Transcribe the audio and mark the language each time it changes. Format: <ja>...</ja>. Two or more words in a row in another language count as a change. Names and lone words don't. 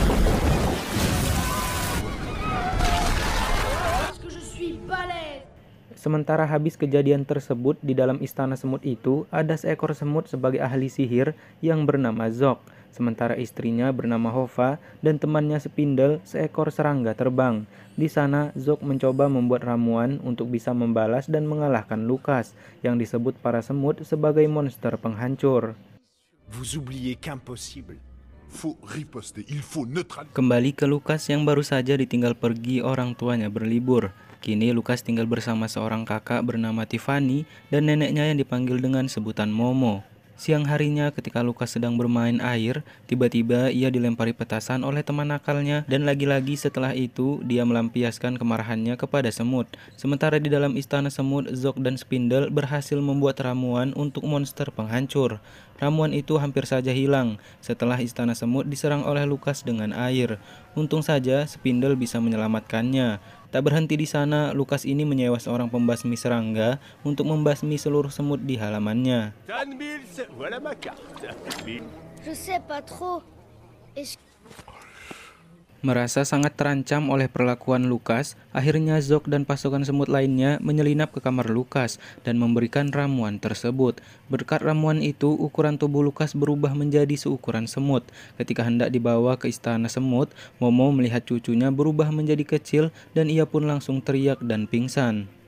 <id>Sementara habis kejadian tersebut, di dalam istana semut itu ada seekor semut sebagai ahli sihir yang bernama Zok. Sementara istrinya bernama Hova dan temannya Spindle, seekor serangga terbang. Di sana Zok mencoba membuat ramuan untuk bisa membalas dan mengalahkan Lukas, yang disebut para semut sebagai monster penghancur.</id> <fr>Vous oubliez qu'impossible. Faut riposter, il faut neutraliser.</fr> <id>Kembali ke Lukas yang baru saja ditinggal pergi orang tuanya berlibur. Kini Lukas tinggal bersama seorang kakak bernama Tiffany dan neneknya yang dipanggil dengan sebutan Momo. Siang harinya ketika Lukas sedang bermain air, tiba-tiba ia dilempari petasan oleh teman nakalnya dan lagi-lagi setelah itu dia melampiaskan kemarahannya kepada semut. Sementara di dalam istana semut, Zok dan Spindle berhasil membuat ramuan untuk monster penghancur. Ramuan itu hampir saja hilang setelah istana semut diserang oleh Lukas dengan air. Untung saja Spindle bisa menyelamatkannya. Tak berhenti di sana, Lukas ini menyewa seorang pembasmi serangga untuk membasmi seluruh semut di halamannya.</id> <fr>Voilà ma carte. Je sais pas trop.</fr> <id>Merasa sangat terancam oleh perlakuan Lukas, akhirnya Zok dan pasukan semut lainnya menyelinap ke kamar Lukas dan memberikan ramuan tersebut. Berkat ramuan itu, ukuran tubuh Lukas berubah menjadi seukuran semut. Ketika hendak dibawa ke istana semut, Momo melihat cucunya berubah menjadi kecil dan ia pun langsung teriak dan pingsan.</id>